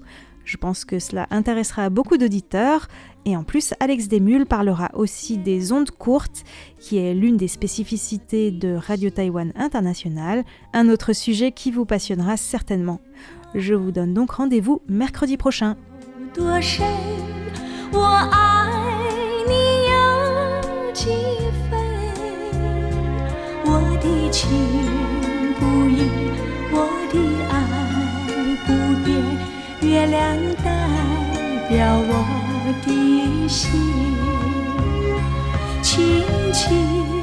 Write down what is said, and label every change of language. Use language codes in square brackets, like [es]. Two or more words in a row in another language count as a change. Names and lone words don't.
[fr] Je pense que cela intéressera beaucoup d'auditeurs. Et en plus, Alex Desmules parlera aussi des ondes courtes, qui est l'une des spécificités de Radio Taïwan International, un autre sujet qui vous passionnera certainement. Je vous donne donc rendez-vous mercredi prochain. [zh] 多深，我爱你有几分？我的情不移，我的爱不变，月亮代表我的心，轻轻